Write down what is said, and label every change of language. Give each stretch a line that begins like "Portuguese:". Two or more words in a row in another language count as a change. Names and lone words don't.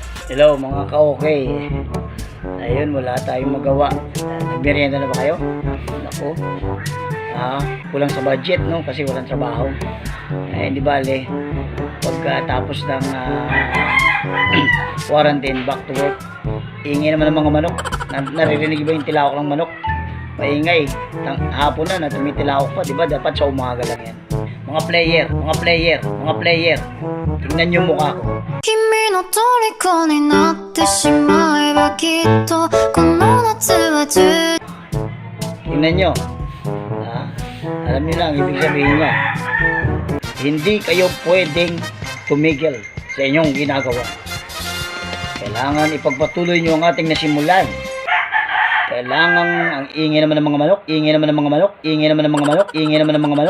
Filipino: Hello mga ka-okay. Ayun, wala tayong magawa. Nagmerienda na ba kayo? Naku. Kulang sa budget, no? Kasi walang trabaho. Di bale, pagkatapos ng quarantine,
English: back to work,
Filipino: ingay naman ng mga manok. Naririnig ba yung tilawak ng manok? Maingay. Hapon na tumitilawak pa, di ba? Dapat sa umaga lang yan. Mga player. Tingnan nyo mukha ko.
Japanese: 君の虜になってしまえばきっとこの夏は充
Filipino: Tingnan nyo. Alam nyo lang, ibig sabihin niya, hindi kayo pwedeng tumigil sa inyong ginagawa. Kailangan ipagpatuloy nyo ang ating nasimulan. Kailangan ang ingay naman ng mga manok.